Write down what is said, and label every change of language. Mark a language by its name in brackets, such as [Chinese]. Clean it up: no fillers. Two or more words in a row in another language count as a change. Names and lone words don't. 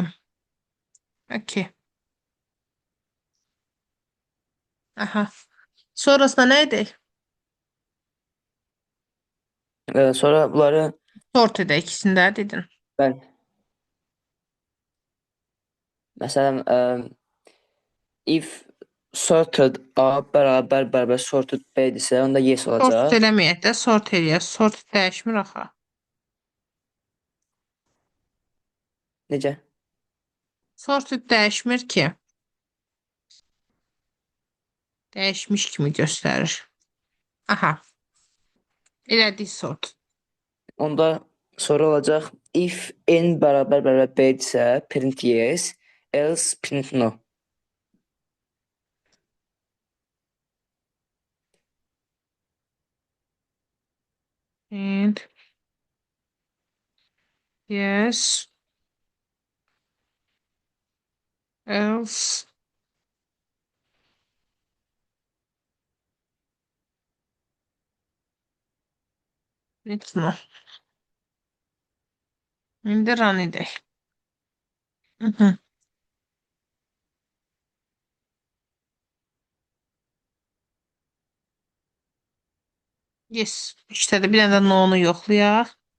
[Azerbaijani] Okay. Aha. Sonrasında nə edək? Sonra bunları Sort edək ikisində dedin. mən məsələn [English] if sorted A [Azerbaijani] bərabər [English] sorted B [Azerbaijani] desə, onda yes Sort olacaq. eləməyək də, sort eləyək. Sort dəyişmir axı. Necə? Sort dəyişmir ki. Dəyişmiş kimi göstərir. Aha, elədik sort. Onda soru olacaq. If n bərabər bərabər b-dirsə, [English] print yes, else print no. And yes, else it's no. [Azerbaijani] İndi run edək. Mhm. Yes, işlədi. Bir dənə də no-nu yoxlayaq.